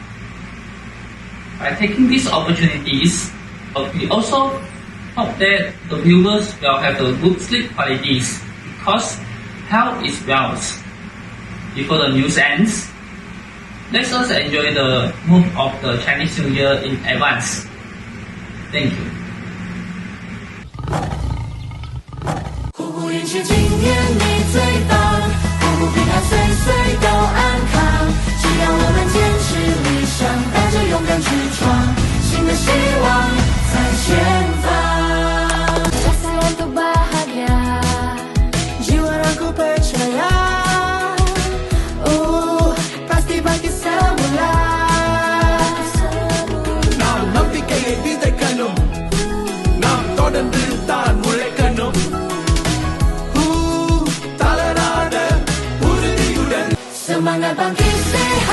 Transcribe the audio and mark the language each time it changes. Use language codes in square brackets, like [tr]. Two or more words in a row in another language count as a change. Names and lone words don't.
[en] By taking these opportunities, we also hope that the viewers will have the good sleep qualities because health is wealth. Before the news ends, let us enjoy the mood of the Chinese New Year in advance. Thank you. [zh] 虎虎运气，今年你最棒，虎虎平安，岁岁都安康。只要我们坚持理想，带着勇敢去闯，新的希望在前方。 [ms] Jasa untuk bahagia, jiwa ragu percaya. Pasti bangkit semula. [ta] Nam nambikaiயை விதைக்கணும், நாம் தொடர்ந்து தான் உழைக்கணும். [ms] Semangat bangkit.